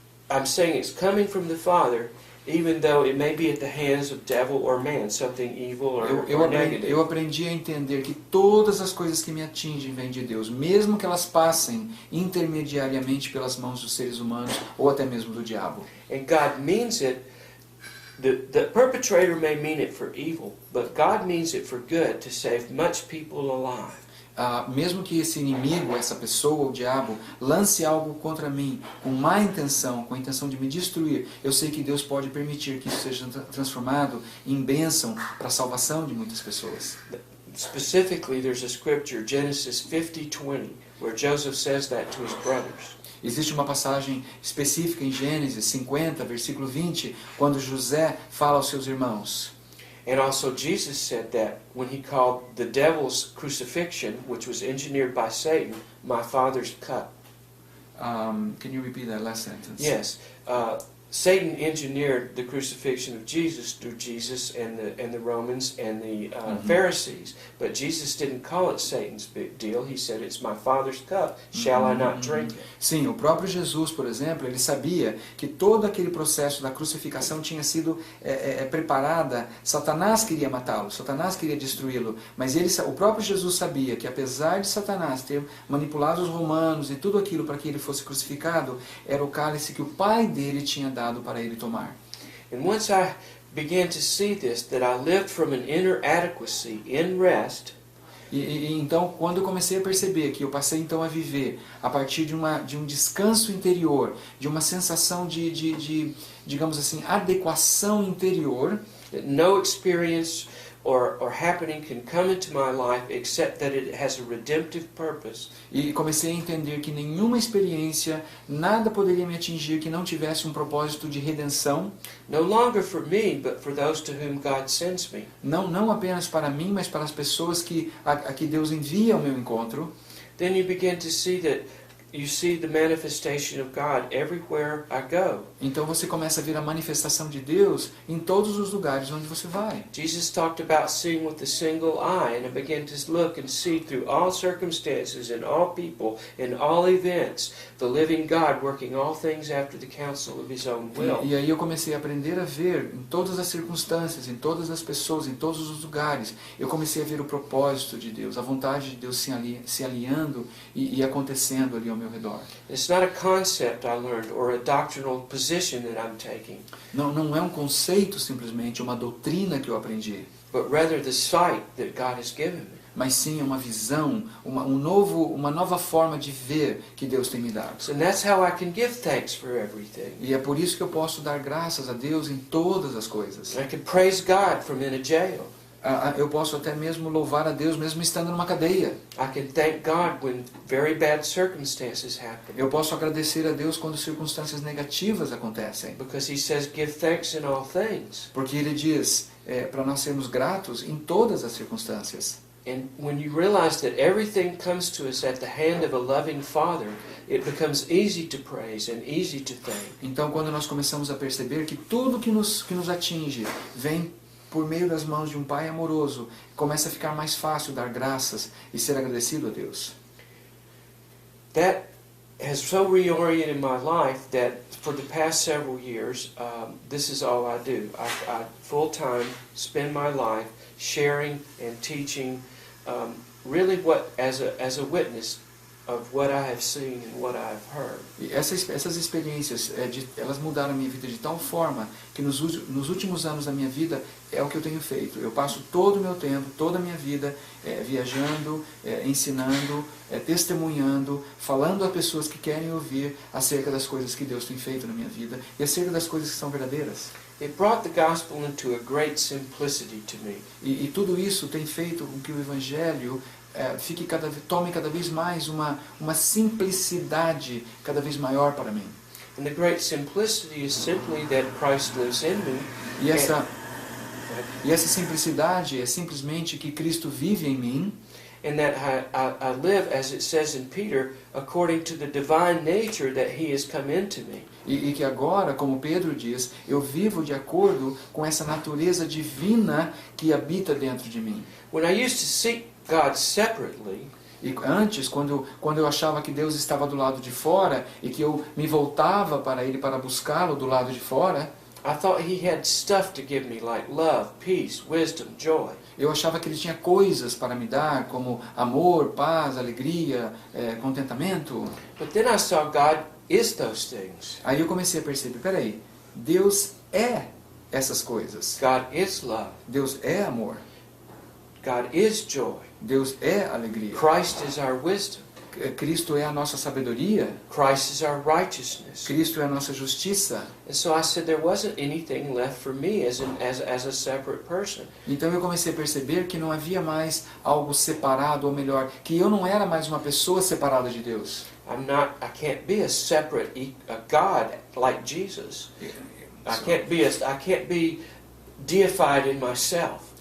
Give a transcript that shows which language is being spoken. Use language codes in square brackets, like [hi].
[en] I'm saying it's coming from the Father, even though it may be at the hands of devil or man, something evil or negative. [pt] Eu aprendi a entender que todas as coisas que me atingem vêm de Deus, mesmo que elas passem intermediariamente pelas mãos dos seres humanos ou até mesmo do diabo. [en] And God means it. The perpetrator may mean it for evil, but God means it for good to save much people alive. [pt] Mesmo que esse inimigo, essa pessoa, o diabo, lance algo contra mim com má intenção, com a intenção de me destruir, eu sei que Deus pode permitir que isso seja transformado em bênção para a salvação de muitas pessoas. [en] Specifically, there's a scripture, Genesis 50:20, where Joseph says that to his brothers. [pt] Existe uma passagem específica em Gênesis 50, versículo 20, quando José fala aos seus irmãos. [en] And also Jesus said that when he called the devil's crucifixion, which was engineered by Satan, my Father's cup. Can you repeat that last sentence? Yes. Satan engineered the crucifixion of Jesus through Jesus and the Romans and the Pharisees. But Jesus didn't call it Satan's big deal. He said, it's my Father's cup. Shall I not drink it? [pt] Sim, o próprio Jesus, por exemplo, ele sabia que todo aquele processo da crucificação tinha sido preparada. Satanás queria matá-lo, Satanás queria destruí-lo. Mas o próprio Jesus sabia que apesar de Satanás ter manipulado os romanos e tudo aquilo para que ele fosse crucificado, era o cálice que o Pai dele tinha dado para ele tomar. [en] And once I began to see this, that I lived from an inner adequacy in rest. [pt] E então, quando eu comecei a perceber que eu passei então a viver a partir de um descanso interior, de uma sensação de digamos assim, adequação interior, [en] That no experience or happening can come into my life except that it has a redemptive purpose. [pt] E comecei a entender que nenhuma experiência, nada poderia me atingir que não tivesse um propósito de redenção. [en] No longer for me, but for those to whom God sends me. [pt] Não apenas para mim, mas para as pessoas a que Deus envia ao meu encontro. [en] Then you begin to see that you see the manifestation of God everywhere I go. [pt] Então você começa a ver a manifestação de Deus em todos os lugares onde você vai. [en] Jesus talked about seeing with a single eye, and I began to look and see through all circumstances and all people and all events the living God working all things after the counsel of His own will. [pt] E aí eu comecei a aprender a ver em todas as circunstâncias, em todas as pessoas, em todos os lugares. Eu comecei a ver o propósito de Deus, a vontade de Deus se alinhando e acontecendo ali ao meu redor. [en] It's not a concept I learned or a doctrinal position that I'm taking. [pt] Não é um conceito simplesmente, uma doutrina que eu aprendi. [en] But rather the sight that God has given me. [pt] Mas sim uma visão, uma nova forma de ver que Deus tem me dado. [en] So that's how I can give thanks for everything. [pt] E é por isso que eu posso dar graças a Deus em todas as coisas. [en] I can praise God from in a jail. [pt] Eu posso até mesmo louvar a Deus mesmo estando numa cadeia. [en] I can thank God when very bad circumstances happen. [pt] Eu posso agradecer a Deus quando circunstâncias negativas acontecem. [en] Because He says, give thanks in all things. [pt] Porque Ele diz, para nós sermos gratos em todas as circunstâncias. [en] And when you realize that everything comes to us at the hand of a loving Father, it becomes easy to praise and easy to thank. [pt] Então, quando nós começamos a perceber que tudo que nos atinge vem por meio das mãos de um Pai amoroso, começa a ficar mais fácil dar graças e ser agradecido a Deus. [en] That has so reoriented my life that for the past several years, this is all I do. I full-time spend my life sharing and teaching, really what as a witness of what I have seen and what I have heard. [pt] E essas experiências, elas mudaram a minha vida de tal forma que nos últimos anos da minha vida é o que eu tenho feito. Eu passo todo o meu tempo, toda a minha vida viajando, ensinando, testemunhando, falando a pessoas que querem ouvir acerca das coisas que Deus tem feito na minha vida e acerca das coisas que são verdadeiras. [en] It brought the gospel into a great simplicity to me. [pt] E tudo isso tem feito com que o Evangelho tome cada vez mais uma simplicidade cada vez maior para mim. [en] And the great simplicity is simply that Christ lives in me. [pt] E essa simplicidade é simplesmente que Cristo vive em mim. [en] And that I live, as it says in Peter, according to the divine nature that He has come into me. [pt] E que agora, como Pedro diz, eu vivo de acordo com essa natureza divina que habita dentro de mim. [en] When I used to seek God separately, [pt] e antes, quando eu achava que Deus estava do lado de fora e que eu me voltava para Ele para buscá-lo do lado de fora, [en] I thought He had stuff to give me like love, peace, wisdom, joy. [pt] Eu achava que Ele tinha coisas para me dar, como amor, paz, alegria, contentamento. [en] But then I saw God is those things. [pt] Aí eu comecei a perceber, peraí, Deus é essas coisas. [en] God is love. [pt] Deus é amor. [en] God is joy. [pt] Deus é alegria. [en] Christ is our wisdom. [pt] Cristo é a nossa sabedoria. [en] Christ is our righteousness. [pt] Cristo é a nossa justiça. [en] And so I said there wasn't anything left for me as a separate person. [pt] Então eu comecei a perceber que não havia mais algo separado, ou melhor, que eu não era mais uma pessoa separada de Deus. [en] I can't be a separate God like Jesus. I can't be deified in myself.